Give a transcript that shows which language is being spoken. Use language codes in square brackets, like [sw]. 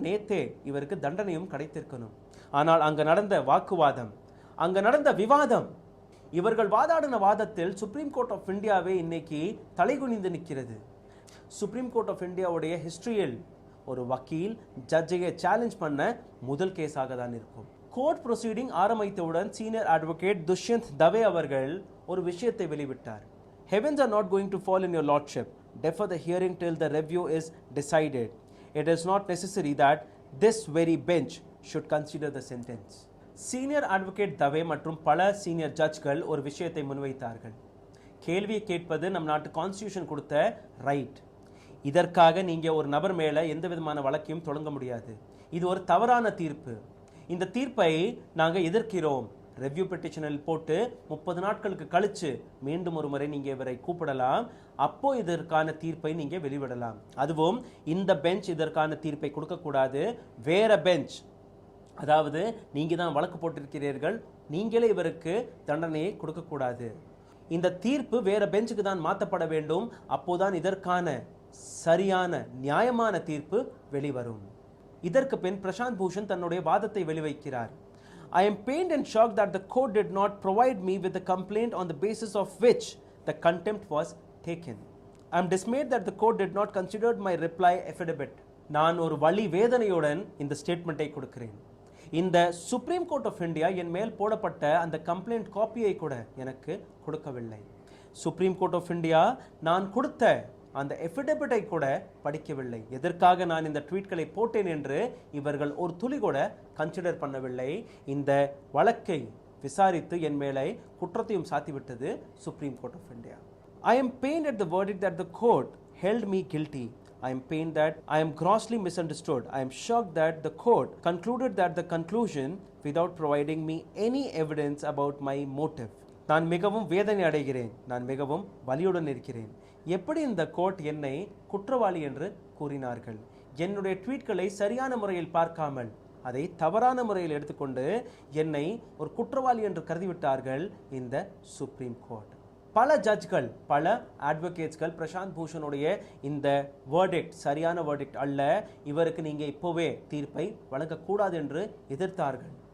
[ta] நேத்தே இவருக்கு தண்டனையும் கிடைத்திருக்கணும். ஆனால் அங்க நடந்த வாக்குவாதம், அங்க நடந்த விவாதம், இவர்கள் வாதாடின வாதத்தில் சுப்ரீம் கோர்ட் ஆஃப் இந்தியாவே இன்னைக்கு தலைகுனிந்து நிற்கிறது. சுப்ரீம் கோர்ட் ஆஃப் இந்தியாவுடைய ஹிஸ்டரியில் ஒரு வக்கீல் ஜட்ஜையை சேலஞ்ச் பண்ண முதல் கேஸாக தான் இருக்கும். Court proceeding ஆரம்பித்தவுடன் senior advocate Dushyant Dave அவர்கள் ஒரு விஷயத்தை வெளிவிட்டார். [en] Heavens are not going to fall in your lordship. Defer the hearing till the review is decided. It is not necessary that this very bench should consider the sentence. [ta] Senior advocate Dave மற்றும் பல senior ஜட்ஜ்கள் ஒரு விஷயத்தை முன்வைத்தார்கள். கேள்வியை கேட்பது நம் நாட்டு constitution கொடுத்த right. இதற்காக நீங்க ஒரு நபர் மேல எந்த விதமான வழக்கையும் தொடங்க முடியாது. இது ஒரு தவறான தீர்ப்பு. இந்த தீர்ப்பை நாங்க எதிர்க்கிறோம். ரெவ்யூ பெட்டிஷனில் போட்டு 30 நாட்களுக்கு கழிச்சு மீண்டும் ஒரு முறை நீங்க இவரை கூப்பிடலாம். அப்போ இதற்கான தீர்ப்பை நீங்க வெளிவிடலாம். அதுவும் இந்த பெஞ்ச் இதற்கான தீர்ப்பை கொடுக்கக்கூடாது. வேற பெஞ்ச், அதாவது நீங்க தான் வழக்கு போட்டிருக்கிறீர்கள், நீங்களே இவருக்கு தண்டனையை கொடுக்கக்கூடாது. இந்த தீர்ப்பு வேற பெஞ்சுக்கு தான் மாற்றப்பட வேண்டும். அப்போதான் இதற்கான சரியான நியாயமான தீர்ப்பு வெளிவரும். இதற்கு பின் பிரசாந்த் பூஷன் தன்னுடைய வாதத்தை வெளிவைக்கிறார். [en] I am pained and shocked that the court did not provide me with the complaint on the basis of which the contempt was taken. I am dismayed that the court did not consider my reply affidavit. [ta] நான் ஒரு வலி வேதனையுடன் இந்த ஸ்டேட்மெண்ட்டை கொடுக்கிறேன். இந்த supreme court of India என் மேல் போடப்பட்ட அந்த கம்ப்ளைண்ட் காப்பியை கூட எனக்கு கொடுக்கவில்லை. சுப்ரீம் கோர்ட் ஆஃப் இந்தியா நான் கொடுத்த அந்த எஃபிடபிட்டை கூட படிக்கவில்லை. எதற்காக நான் இந்த ட்வீட்களை போட்டேன் என்று இவர்கள் ஒரு துளி கூட கன்சிடர் பண்ணவில்லை. இந்த வழக்கை விசாரித்து என் மேலே குற்றத்தையும் சாத்திவிட்டது supreme court of India. [en] I am pained at the verdict that the court held me guilty. I am pained that I am grossly misunderstood. I am shocked that the court concluded that the conclusion without providing me any evidence about my motive. [ta] நான் மிகவும் வேதனை அடைகிறேன். நான் மிகவும் வலியுடன் இருக்கிறேன். எப்படி இந்த court என்னை குற்றவாளி என்று கூறினார்கள்? என்னுடைய ட்வீட்களை சரியான முறையில் பார்க்காமல் அதை தவறான முறையில் எடுத்துக்கொண்டு என்னை ஒரு குற்றவாளி என்று கருதிவிட்டார்கள் இந்த சுப்ரீம் கோர்ட். பல ஜட்ஜ்கள், பல அட்வொகேட்ஸ்கள் பிரசாந்த் பூஷனுடைய இந்த வேர்டிக்ட் சரியான வேர்டிக்ட் அல்ல, இவருக்கு நீங்க இப்போவே தீர்ப்பை வழங்கக்கூடாது என்று எதிர்த்தார்கள்.